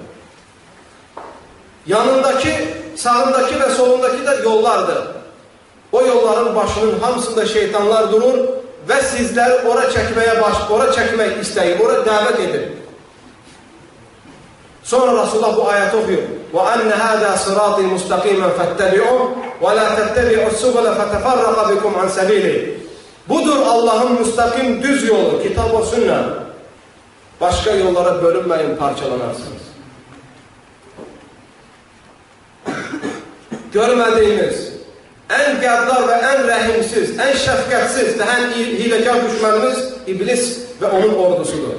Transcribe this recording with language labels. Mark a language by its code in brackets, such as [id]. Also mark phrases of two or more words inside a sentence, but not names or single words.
[az] Yanındakı, sağındakı və solundakı da yollardır. O yolların başının hamısında şeytanlar durur və sizləri ora çəkmək istəyir, ora dəvət edir. Sonra Rasulullah bu ayəti oxuyur. [ar] وَأَنَّ هَذَا صِرَاطِ مُسْتَقِيمًا فَاتَّبِعُوا وَلَا تَتَّبِعُوا السُّبُلَ فَتَفَرَّقَ بِكُمْ عَنْ سَبِيلِهِ. [az] Budur Allahın müstəqim düz yolu, kitab və sünnə. Başqa yollara bölünməyin, parçalanarsınız. Görmədiyiniz, ən qəddar və ən rəhimsiz, ən şəfqətsiz və ən hiləkar düşmənimiz iblis və onun ordusudur.